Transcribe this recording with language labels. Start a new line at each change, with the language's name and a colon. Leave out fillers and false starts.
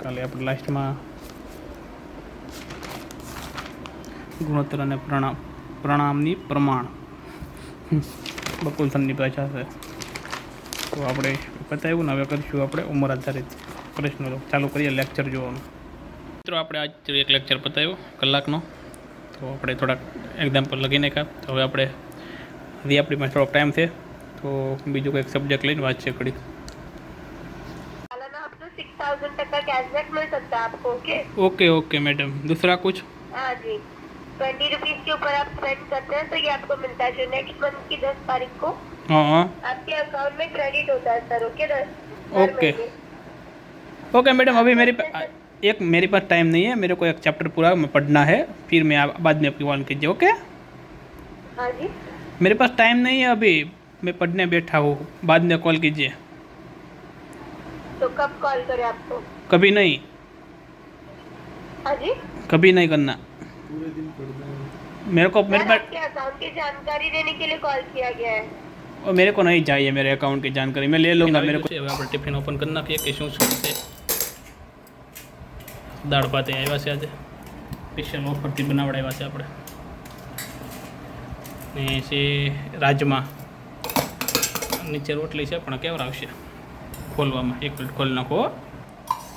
Gujarati: કાલે આપણે લાસ્ટમાં ગુણોત્તર અને પ્રણામની પ્રમાણ બકુલસનની ભાષા છે, તો આપણે પતાવ્યું ને હવે કરીશું આપણે ઉંમર આધારિત પ્રશ્નો। ચાલુ કરીએ લેક્ચર જોવાનું। મિત્રો આપણે આજ એક લેક્ચર પતાવ્યો કલાકનો, તો આપણે થોડાક એક્ઝામ્પલ લખી નાખ્યા। તો હવે આપણે હજી આપણી પાસે થોડોક ટાઈમ છે, તો બીજું કંઈક સબ્जेक्ट લઈને વાંચીએ ઘડી।
Hindi: 6000 तक का कैशबैक मिल सकता है आपको। Okay okay madam. दूसरा कुछ? हाँ जी, 20 रुपीज के ऊपर आप स्पेंड करते हैं तो ये आपको मिलता है, जो नेक्स्ट मंथ की 10 तारीख को हाँ आपके अकाउंट में क्रेडिट होता है sir. Okay okay okay madam. अभी मेरे पास टाइम नहीं है, मेरे को एक चैप्टर पूरा में पढ़ना है, फिर मैं बाद में आपकी कॉल कीजिए। ओके? हाँ जी, मेरे पास टाइम नहीं है अभी, मैं पढ़ने बैठा हूँ, बाद में कॉल कीजिए। तो कब कॉल करें आपको? कभी नहीं, हाँ जी, कभी नहीं करना। मेरे पास आपके अकाउंट की जानकारी देने के लिए कॉल किया गया है। और मेरे को नहीं चाहिए मेरे अकाउंट की जानकारी, मैं ले लूँगा। मेरे को अब
Gujarati: આપણે ટિફિન ઓપન કરી નાખીએ કે શું શું છે। દાળ ભાત આવ્યા છે આજે, સ્પેશિયલ ઓફરથી બનાવડાવ્યા છે આપણે, ને છે રાજમા, નીચે રોટલી છે પણ કેવર આવશે ખોલવામાં, એક પ્લેટ ખોલી નાખો।